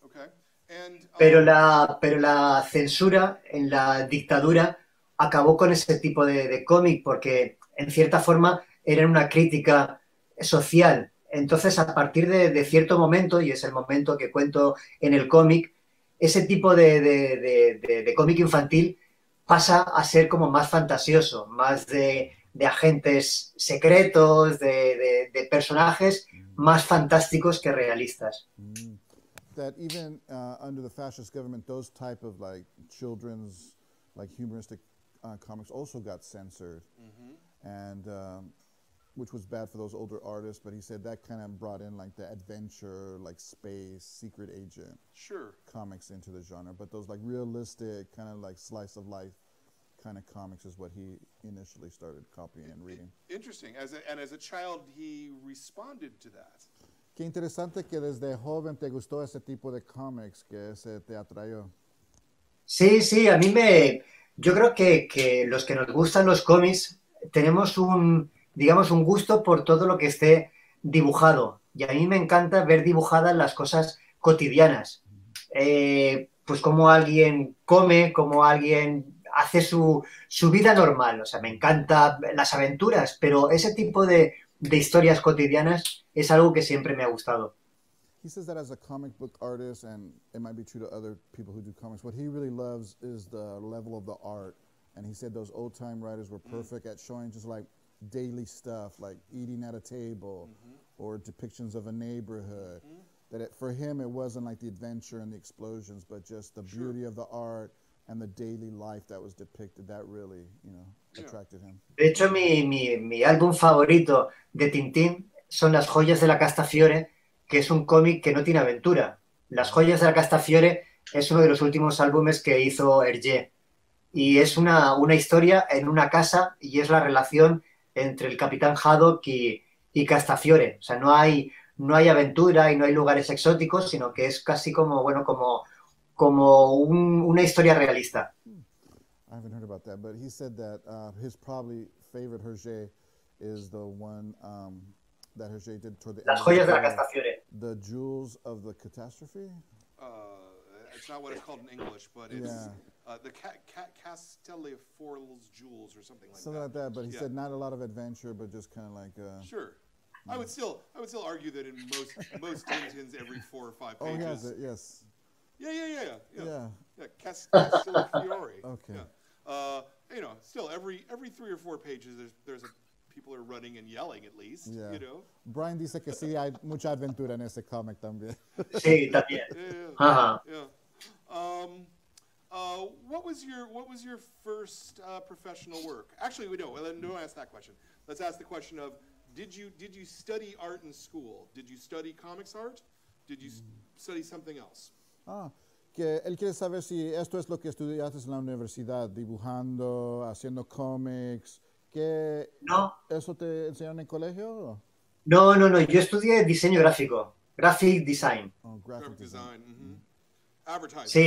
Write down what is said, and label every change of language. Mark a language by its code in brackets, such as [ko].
[en] Okay. And [es] Pero la censura en la dictadura acabó con ese tipo de cómic porque, en cierta forma, era una crítica social. Entonces, a partir de cierto momento, y es el momento que cuento en el cómic, ese tipo de cómic infantil pasa a ser como más fantasioso, más de agentes secretos, de personajes más fantásticos que realistas. [en] That even under the fascist government, those type of like children's like humoristic comics also got censored, and which was bad for those older artists. But he said that kind of brought in like the adventure, like space, secret agent sure. comics into the genre. But those like realistic, kind of like slice of life kind of comics is what he initially started copying and reading. Interesting. As a child, he responded to that. [es] Qué interesante que desde joven te gustó ese tipo de comics, que ese te atrayó. Sí, yo creo que los que nos gustan los cómics tenemos digamos, un gusto por todo lo que esté dibujado. Y a mí me encanta ver dibujadas las cosas cotidianas. Pues cómo alguien come, cómo alguien hace su vida normal. O sea, me encantan las aventuras, pero ese tipo de historias cotidianas es algo que siempre me ha gustado. [en] He says that as a comic book artist, and it might be true to other people who do comics, what he really loves is the level of the art And he said those old-time writers were perfect at showing just like daily stuff, like eating at a table or depictions of a neighborhood. That for him, it wasn't like the adventure and the explosions, but just the beauty of the art and the daily life that was depicted. That really, attracted him. [es] De hecho, mi álbum favorito de Tintín son Las joyas de la Castafiore, que es un cómic que no tiene aventura. Las joyas de la Castafiore es uno de los últimos álbumes que hizo Hergé. Y es una historia en una casa y es la relación entre el Capitán Haddock y Castafiore. O sea, no hay aventura y no hay lugares exóticos, sino que es casi como una historia realista. [en] I haven't heard about that, but he said that his probably favorite Hergé is the one that Hergé did toward the [es] Las [en] end. [es] joyas de la Castafiore. [en] The Jewels of the Catastrophe? It's not what it's called in English, but it's the Castelliforil's Jewels or something like Something like that, but he said not a lot of adventure, but just kind of like... Sure. I would still argue that in most Tintins, every 4 or 5 pages... Oh, he has it, yes. Yeah. Castellifiore. Okay. Yeah. Still every 3 or 4 pages, there's people are running and yelling at least. Yeah. Brian [es] dice que sí hay mucha aventura en ese cómic también. Sí, también. [en] What was your first professional work? Actually, we don't ask that question. Let's ask the question of did you study art in school? Did you study comics art? Did you study something else? [es] Que él quiere saber si esto es lo que estudiaste en la universidad, dibujando, haciendo cómics. No. ¿Eso te enseñaron en el colegio? No, yo estudié diseño gráfico, [en] graphic design. Graphic design. Advertising.